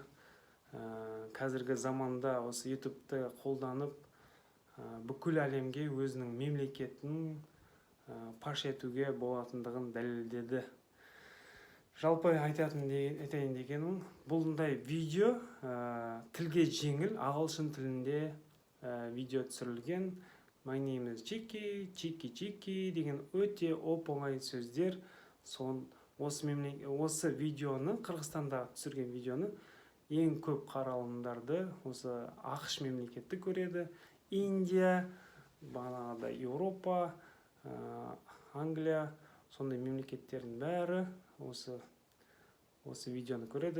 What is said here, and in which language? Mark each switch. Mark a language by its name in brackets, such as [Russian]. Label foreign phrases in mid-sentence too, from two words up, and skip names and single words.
[Kazakh] Қазіргі заманда осы YouTube'ты қолданып бүкіл әлемге өзінің мемлекетін паш етуге болатындығын дәлелдеді. Жалпы айтайын дегенім, бұлдай видео тілге жеңіл, ағылшын тілінде видео түсірілген. [English] My name is [Kazakh] Чики деген өте оп-оңай сөздер. Осы видеоны, Қырғызстанда түсірген видеоны ең көп қаралымдарды осы ақш мемлекеті көреді. Индия, бағанағыда Еуропа, Англия, сондай мемлекеттердің бәрі осы видеоны көреді.